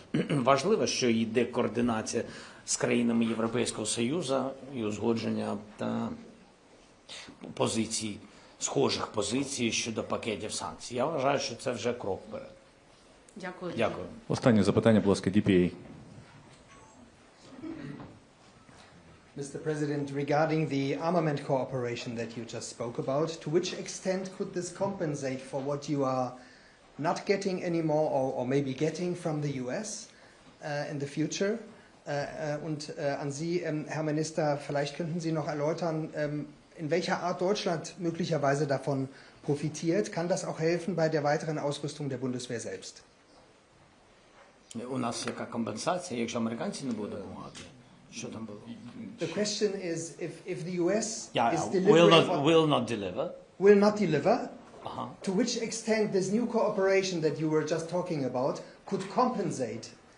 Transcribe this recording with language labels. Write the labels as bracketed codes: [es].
[uk] Важливо, що йде координація з країнами Європейського Союзу і узгодження позицій, схожих позицій щодо пакетів санкцій. Я вважаю, що це вже крок вперед. Дякую. Дякую. Останнє запитання, будь ласка, DPA. [en] Mr. President, regarding the armament cooperation that you just spoke about, to which extent could this compensate for what you are not getting anymore or maybe getting from the US in the future? [de] Und an Sie, Herr Minister, vielleicht könnten Sie noch erläutern, in welcher Art Deutschland möglicherweise davon profitiert. Kann das auch helfen bei der weiteren Ausrüstung der Bundeswehr selbst? [uk] У нас яка компенсація, якщо американці не будуть допомагати? Що там було? [en] The question is if the US is delivering will not deliver. Will not deliver. to which extent this new cooperation that you were just talking about could compensate?